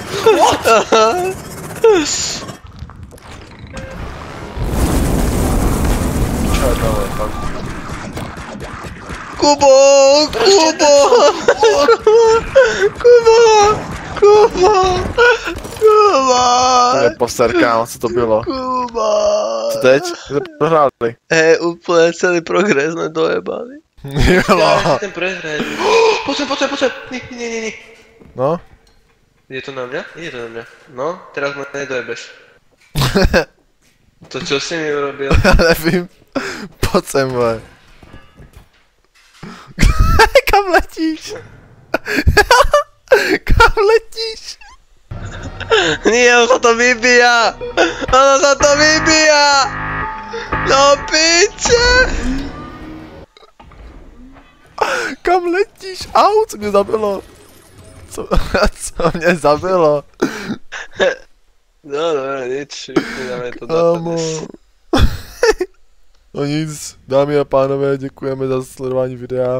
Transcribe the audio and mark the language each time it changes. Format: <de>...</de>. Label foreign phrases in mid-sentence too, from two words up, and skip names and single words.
<sk>Čo je to, ale fakt. Kubo, Kubo, Kubo, Kubo, Kubo, To je poster,</sk> <cs>kámo, co to bylo? Kubo. Co teď? My sme prohráli.</cs> <sk>Úplne celý progres sme dojebali. Julo. Ten prehraje. Poď sem. Nie. No? Je to na mňa? Nie je to na mňa. No, teraz ma nedojebeš. To čo si mi urobil?</sk> <cs>Já nevím. Pojď sem, vole. Kam letíš? Kam letíš?</cs> <sk>Nie, ono sa to vybíja! Ono sa to vybíja! No piče!</sk> <cs>Kam letíš? Au, co mě zabilo? Co mě zabilo?</cs> <sk>No dobré, nič, vypínáme to Kámo. dopadne.</sk> <cs>No nic, dámy a pánové, děkujeme za sledování videa.</cs>